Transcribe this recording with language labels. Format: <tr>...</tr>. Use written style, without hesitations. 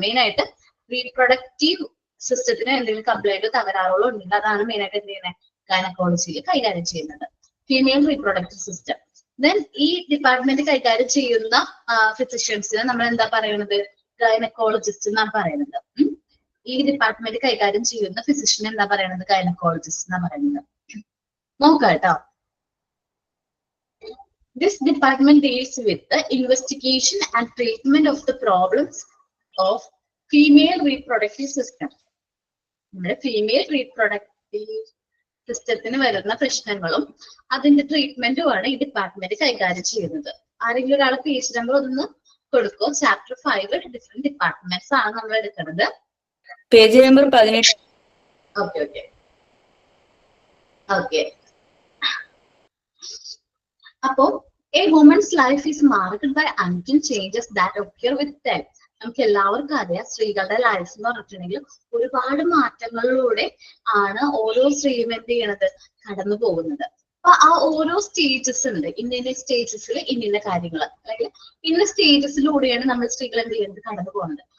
<ml>Main ആയിട്ട് reproductive സിസ്റ്റത്തിന് എന്തെങ്കിലും കംപ്ലൈന്റ് തകരാറുകളോ ഉണ്ടെങ്കിൽ അതാണ് മെയിൻ ആയിട്ട് എന്ത് ചെയ്യുന്നത് ഗൈനക്കോളജിയിൽ കൈകാര്യം ചെയ്യുന്നത്. Female reproductive system. ദെൻ ഈ ഡിപ്പാർട്ട്മെന്റ് കൈകാര്യം ചെയ്യുന്ന ഫിസിഷ്യൻസിനെ നമ്മൾ എന്താ പറയുന്നത്? ഗൈനക്കോളജിസ്റ്റ് എന്നാണ് പറയുന്നത്. ഈ ഡിപ്പാർട്ട്മെന്റ് കൈകാര്യം ചെയ്യുന്ന ഫിസിഷ്യൻ എന്താ പറയുന്നത്? ഗൈനക്കോളജിസ്റ്റ് എന്നാ പറയുന്നത്. നോക്കാം കേട്ടോ.</ml> <en>This department deals with the investigation and treatment of the problems of female reproductive system.</en> <ml>നമ്മുടെ ഫീമെയിൽ റീപ്രൊഡക്റ്റീവ് സിസ്റ്റത്തിന് വരുന്ന പ്രശ്നങ്ങളും അതിന്റെ ട്രീറ്റ്മെന്റുമാണ് ഈ ഡിപ്പാർട്ട്മെന്റ് കൈകാര്യം ചെയ്യുന്നത്. ആരെങ്കിലും ഒരാൾ പേജ് നമ്പർ ഒന്ന് കൊടുക്കോ? ചാപ്റ്റർ 5 ഡിഫറെന്റ് ഡിപ്പാർട്ട്മെന്റ്സ് ആണ് നമ്മൾ എടുക്കുന്നത്. Page number 18. Okay okay okay.</ml> <en>അപ്പോ a woman's life is marked by unseen changes that occur with time.</en> <ml>നമുക്ക് എല്ലാവർക്കും അറിയാം സ്ത്രീകളുടെ ലൈഫ് എന്ന് പറഞ്ഞിട്ടുണ്ടെങ്കിൽ ഒരുപാട് മാറ്റങ്ങളിലൂടെ ആണ് ഓരോ സ്ത്രീയും എന്ത് ചെയ്യണത് കടന്നു പോകുന്നത്. അപ്പൊ ആ ഓരോ സ്റ്റേജസ് ഉണ്ട്. ഇന്ന സ്റ്റേജസിൽ ഇന്ന കാര്യങ്ങൾ അല്ലെങ്കിൽ ഇന്ന സ്റ്റേജസിലൂടെയാണ് നമ്മൾ സ്ത്രീകൾ എന്ത് ചെയ്യുന്നത് കടന്നു പോകുന്നത്.</ml>